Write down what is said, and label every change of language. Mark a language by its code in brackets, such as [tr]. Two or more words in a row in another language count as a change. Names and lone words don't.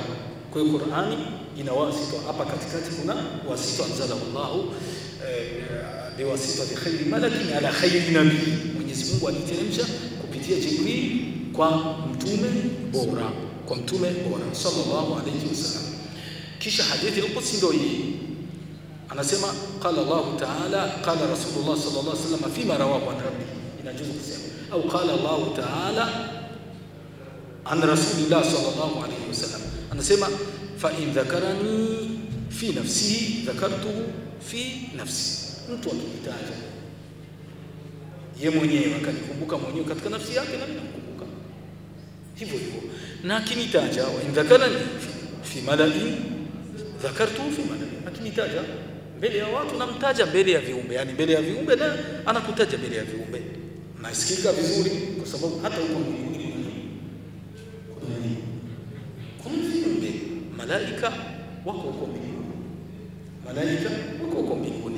[sw] Kwa hiyo Qur'ani ina wasita. Hapa katikati kuna wasita [ar] أنزله الله بواسطة خير ملك على خير نبي. [sw] Mwenyezi Mungu aliteremsha kupitia Jibril kwa mtume bora, kwa mtume bora [ar] صلى الله عليه وسلم. [sw] Kisha hadithi al-Qudsi ndio hii. [ar] Anasema قال الله تعالى قال رسول الله صلى الله عليه وسلم فيما رواه عن ربي. [sw] Inajuzu kusema au [ar] قال الله تعالى عن رسول الله صلى الله عليه وسلم. Anasema فإن ذكرني في نفسه ذكرته في نفسي. [sw] Mtu akitaja yeye mwenyewe akanikumbuka mwenyewe katika nafsi yake na mimi nakumbuka hivyo hivyo. Na akinitaja [ar] وإن ذكرني في ملإ ذكرته في ملإ. [sw] Akinitaja mbele ya watu namtaja mbele ya viumbe, yani mbele ya viumbe na anakutaja mbele ya viumbe. Nasikika vizuri kwa sababu hata huko mbinguni kuna viumbe, malaika wako huko mbinguni, malaika wako huko mbinguni.